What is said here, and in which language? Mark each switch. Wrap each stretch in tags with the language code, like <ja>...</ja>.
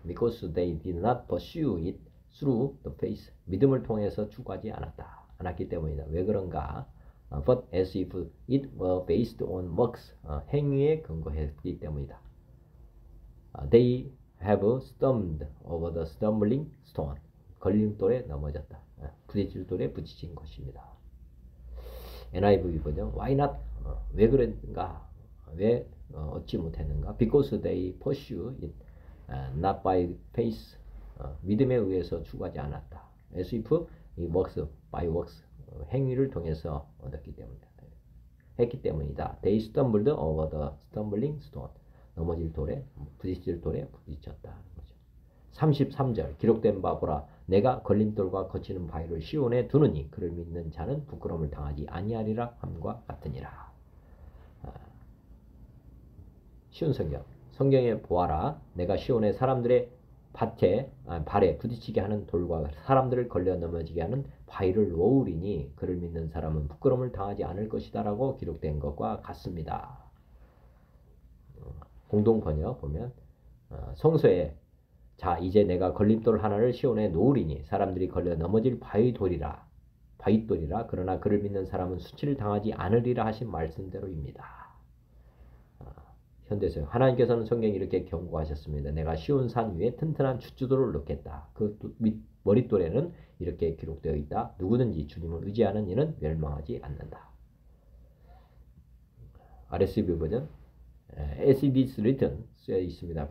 <en>Because they did not pursue it through the faith.</en> <ko>믿음을 통해서 추구하지 않았기 때문이다. 왜 그런가?</ko> <en>But as if it were based on works.</en> <ko>행위에 근거했기 때문이다.</ko> <en>They have stumbled over the stumbling stone.</en> <ko>걸림돌에 넘어졌다. 부딪힐 돌에 부딪힌 것입니다.</ko> <en>NIV 번역 Why not?</en> <ko>왜 그런가? 왜 얻지 못했는가?</ko> <en>Because they pursue it not by faith.</en> <ko>믿음에 의해서 추구하지 않았다.</ko> <en>As if it works by works.</en> <ko>행위를 통해서 얻었기 때문이다. 했기 때문이다.</ko> <en>They stumbled over the stumbling stone.</en> <ko>넘어질 돌에, 부딪힐 돌에 부딪혔다. 33절 기록된 바 보라 내가 걸림돌과 거치는 바위를 시온에 두느니 그를 믿는 자는 부끄러움을 당하지 아니하리라 함과 같으니라. 쉬운 성경. 성경에 보아라 내가 시온의 사람들의 발에 부딪히게 하는 돌과 사람들을 걸려 넘어지게 하는 바위를 놓으리니 그를 믿는 사람은 부끄러움을 당하지 않을 것이다 라고 기록된 것과 같습니다. 공동 번역 보면 성서에 자 이제 내가 걸림돌 하나를 시온에 놓으리니 사람들이 걸려 넘어질 바위돌이라 그러나 그를 믿는 사람은 수치를 당하지 않으리라 하신 말씀대로입니다. 현대성 하나님께서는 성경에 이렇게 경고하셨습니다. 내가 시온 산 위에 튼튼한 숫주돌을 놓겠다. 그 머릿돌에는 이렇게 기록되어 있다. 누구든지 주님을 의지하는 이는 멸망하지 않는다.</ko> <en>RSV 버전 As it is written</en> <ko>쓰여 있습니다.</ko>